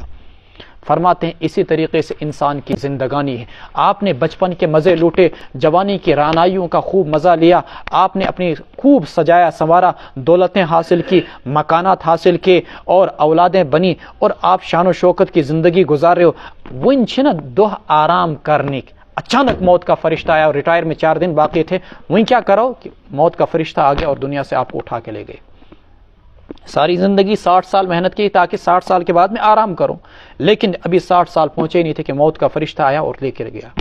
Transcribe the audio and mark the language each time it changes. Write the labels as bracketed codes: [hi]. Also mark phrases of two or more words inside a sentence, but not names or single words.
[ur] فرماتے ہیں اسی طریقے سے انسان کی زندگانی ہے، آپ نے بچپن کے مزے لوٹے، جوانی کی رعنائیوں کا خوب مزہ لیا، آپ نے اپنی خوب سجایا سنوارا، دولتیں حاصل کی، مکانات حاصل کیے، اور اولادیں بنی، اور آپ شان و شوکت کی زندگی گزار رہے ہو، ون چھنا دہ آرام کرنے، اچانک موت کا فرشتہ آیا، اور ریٹائر میں 4 دن باقی تھے، وہیں کیا کرو کہ موت کا فرشتہ آ گیا اور دنیا سے آپ کو اٹھا کے لے گئے۔ ساری زندگی 60 سال محنت کی تاکہ 60 سال کے بعد میں آرام کروں، لیکن ابھی 60 سال پہنچے نہیں تھے کہ موت کا فرشتہ آیا اور لے کر گیا۔